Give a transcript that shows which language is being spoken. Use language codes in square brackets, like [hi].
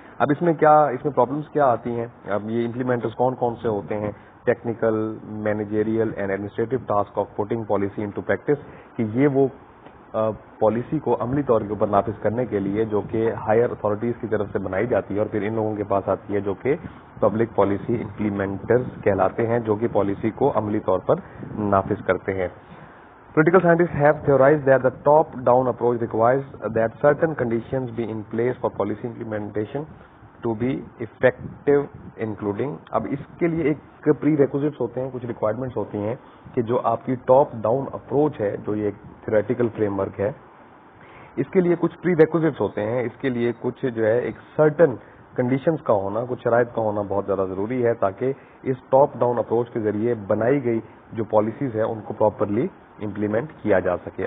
[ur] اب اس میں پرابلمس کیا آتی ہیں؟ اب یہ امپلیمنٹرز کون سے ہوتے ہیں؟ [en] technical, managerial and administrative task of putting policy into practice, [ur] کہ یہ وہ پالیسی کو عملی طور کے اوپر نافذ کرنے کے لیے جو کہ ہائر اتھارٹیز کی طرف سے بنائی جاتی ہے اور پھر ان لوگوں کے پاس آتی ہے جو کہ پبلک پالیسی امپلیمنٹرز کہلاتے ہیں، جو کہ پالیسی کو عملی طور پر نافذ کرتے ہیں. [en] Political scientists have theorized that the top-down approach requires that certain conditions be in place for policy implementation to be effective, including. [ur] اب اس کے لیے ایک پری ریکوزٹس ہوتے ہیں، کچھ ریکوائرمنٹس ہوتی ہیں کہ جو آپ کی ٹاپ ڈاؤن اپروچ ہے، جو یہ تھیوریٹیکل فریم ورک ہے، اس کے لیے کچھ پری ریکوزٹس ہوتے ہیں. اس کے لیے کچھ جو ہے ایک سرٹن کنڈیشنز کا ہونا، کچھ شرائط کا ہونا بہت زیادہ ضروری ہے تاکہ اس ٹاپ ڈاؤن اپروچ کے ذریعے بنائی گئی جو پالیسیز ہیں ان کو پراپرلی امپلیمنٹ کیا جا سکے.